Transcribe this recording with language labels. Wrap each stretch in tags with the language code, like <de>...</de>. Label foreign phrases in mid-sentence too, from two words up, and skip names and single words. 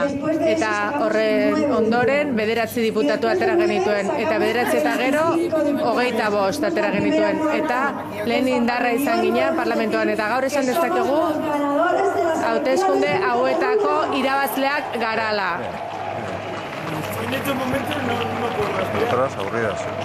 <eu>Eta horren ondoren 9 diputatu atera genituen. Eta 9 eta gero 25 atera genituen. Eta lehen indarra izan ginean parlamentuan. Eta gaur esan dezakegu hauteskunde hauetako irabazleak garala.</eu> <es>En estos momentos no puedo respirar. Otras aburridas.</es>